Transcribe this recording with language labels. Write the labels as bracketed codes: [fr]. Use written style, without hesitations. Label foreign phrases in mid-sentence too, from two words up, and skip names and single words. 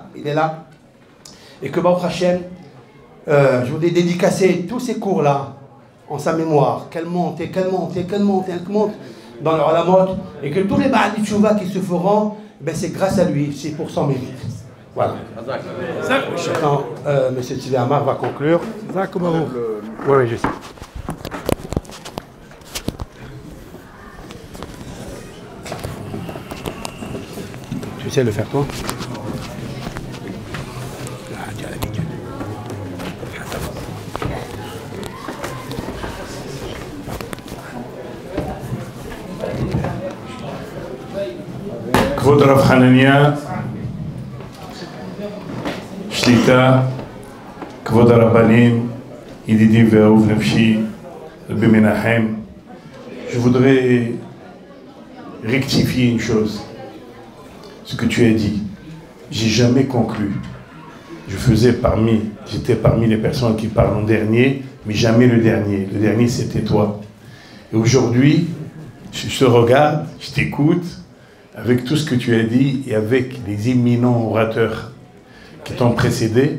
[fr] Et que [he] ברוך השם, [fr] je voudrais dédicacer tous ces cours-là en sa mémoire, qu'elle monte dans leur alamot, et que tous les [he] בעלי תשובה [fr] qui se feront, ben c'est grâce à lui, c'est pour son mérite. Voilà. Maintenant, M. Tzvi Amar va conclure. Oui, je sais. Tu sais le faire toi? [he] כבוד הרב חנניה, שליטה, כבוד הרבנים, ידידי ואהוב נפשי, רבי מנחם, [fr] je voudrais rectifier une chose, ce que tu as dit. J'ai jamais conclu. J'étais parmi les personnes qui parlent en dernier, mais jamais le dernier. Le dernier, c'était toi. Et aujourd'hui, je te regarde, je t'écoute, avec tout ce que tu as dit et avec les éminents orateurs qui t'ont précédé.